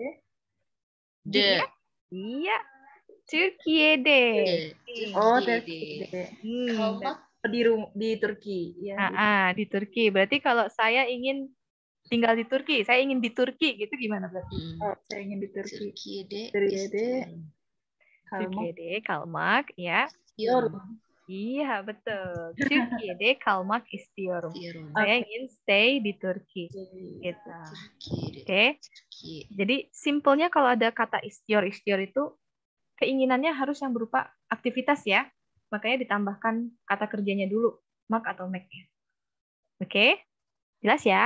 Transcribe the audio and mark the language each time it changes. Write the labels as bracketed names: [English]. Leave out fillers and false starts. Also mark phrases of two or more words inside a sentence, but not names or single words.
[Indonesian] di-nya. Iya, Türkiye'de. Oh, Turki. Turki. [Turkish] Kalmak. [Indonesian] Di Turki. Ya, Di Turki. Berarti kalau saya ingin tinggal di Turki, saya ingin di Turki, gitu gimana berarti? Oh, saya ingin di Turki. [Turkish] Türkiye'de Turkiye'de kalmak. Türkiye'de kalmak, ya. istiyorum. [Indonesian] Iya, betul. [Turkish] Türkiye'de kalmak istiyorum. Istiyorum. [Indonesian] Saya ingin stay di Turki. Gitu. [Turkish] Türkiye'de. [Indonesian] Oke. Türkiye. Jadi simpelnya kalau ada kata istior itu keinginannya harus yang berupa aktivitas ya. Makanya ditambahkan kata kerjanya dulu, mak atau make-nya. Oke? Jelas ya?